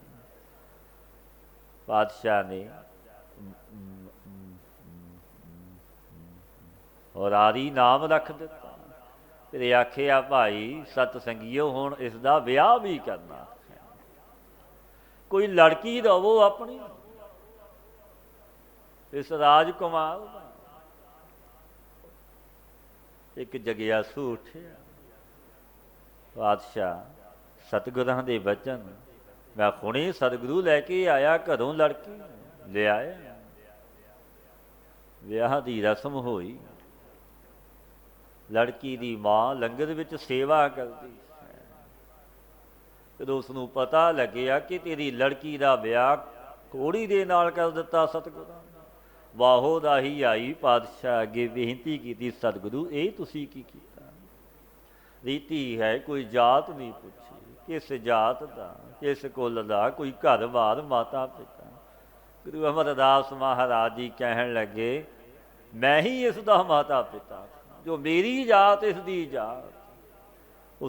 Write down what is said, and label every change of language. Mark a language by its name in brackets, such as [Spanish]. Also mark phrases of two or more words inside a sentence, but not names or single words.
[Punjabi] ਪਾਤਸ਼ਾਹ ਨੇ ਔਰ ਆਰੀ ਨਾਮ ਰੱਖ ਦਿੱਤਾ। ਫਿਰ ਆਖਿਆ, ਭਾਈ ਸਤ ਸੰਗੀਓ, ਹੁਣ ਇਸ ਦਾ ਵਿਆਹ ਵੀ ਕਰਨਾ, ਕੋਈ ਲੜਕੀ ਦਵੋ ਆਪਣੀ। ਇਸ ਰਾਜਕੁਮਾਰ ਦਾ ਇਕ ਜਗਿਆਸੂ ਉਠਿਆ, ਪਾਤਸ਼ਾਹ ਸਤਿਗੁਰਾਂ ਦੇ ਬਚਨ, ਮੈਂ ਹੁਣੇ ਸਤਿਗੁਰੂ ਲੈਕੇ ਆਇਆ ਘਰੋਂ ਲੜਕੀ ਲੈ ਆਇਆ। ਵਿਆਹ ਦੀ ਰਸਮ ਹੋਈ, ਲੜਕੀ ਦੀ ਮਾਂ ਲੰਗਰ ਵਿਚ ਸੇਵਾ ਕਰਦੀ ਹੈ। ਜਦੋਂ ਉਸਨੂੰ ਪਤਾ ਲੱਗਿਆ ਕਿ ਤੇਰੀ ਲੜਕੀ ਦਾ ਵਿਆਹ ਕੋੜ੍ਹੀ ਦੇ ਨਾਲ ਕਰ ਦਿੱਤਾ ਸਤਿਗੁਰਾਂ ਨੇ, ਵਾਹੋ ਦਾਹੀ ਆਈ ਪਾਤਸ਼ਾਹ ਅੱਗੇ ਬੇਨਤੀ ਕੀਤੀ, ਸਤਿਗੁਰੂ ਏ ਤੁਸੀਂ ਕੀ ਕੀਤਾ? ਰੀਤਿ ਹੈ ਕੋਈ ਜਾਤ ਨਹੀਂ ਪੁੱਛੀ, ਕਿਸ ਜਾਤ ਦਾ ਕਿਸ ਕੁਲ ਦਾ, ਕੋਈ ਘਰ ਬਾਰ ਮਾਤਾ ਪਿਤਾ। ਗੁਰੂ ਅਮਰਦਾਸ ਮਹਾਰਾਜ ਜੀ ਕਹਿਣ ਲੱਗੇ, [Hindi] मैं ही इसका माता पिता, जो मेरी जात इसकी जात।